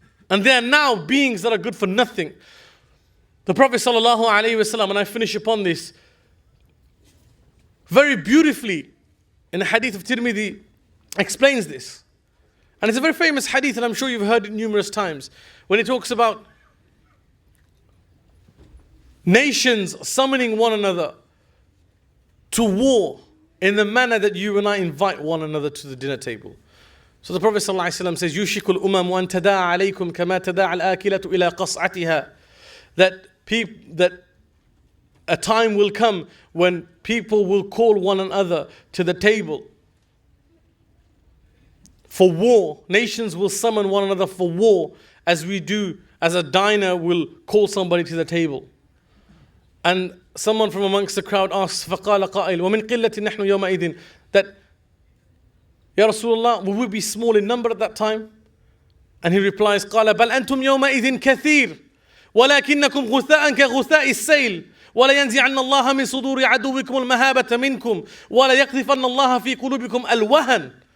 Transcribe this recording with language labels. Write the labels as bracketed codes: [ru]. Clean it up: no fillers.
[en] And they are now beings that are good for nothing. The Prophet ﷺ, and I finish upon this, very beautifully in the hadith of Tirmidhi explains this. And it's a very famous hadith, and I'm sure you've heard it numerous times, when he talks about nations summoning one another to war in the manner that you and I invite one another to the dinner table. So the Prophet ﷺ says, [ar] يُشِكُ الْأُمَمُ أَن تَدَاعَ عَلَيْكُمْ كَمَا تَدَاعَ الْآكِلَةُ إِلَىٰ قَصْعَتِهَا. [en] That a time will come when people will call one another to the table for war. Nations will summon one another for war, as a diner will call somebody to the table. And someone from amongst the crowd asks, [ar] فَقَالَ قَائِلٌ وَمِنْ قِلَّةٍ نَحْنُ يَوْمَئِذٍ, [en] that, Ya Rasulullah, will we be small in number at that time? And he replies, [ar] قَالَ بَلْ أَنْتُمْ يَوْمَئِذٍ كَثِيرٌ وَلَكِنَّكُمْ غُثَاءً كَغُثَاءِ السَّيْلِ وَلَيَنْزِعَنَّ اللَّهَ مِنْ صُدُورِ عَدُوِّكُمُ الْمَهَابَةَ مِنْكُمْ وَلَيَقْذِفَنَّ اللَّهَ فِي قُلُوبِكُمْ الْوَهَنَ.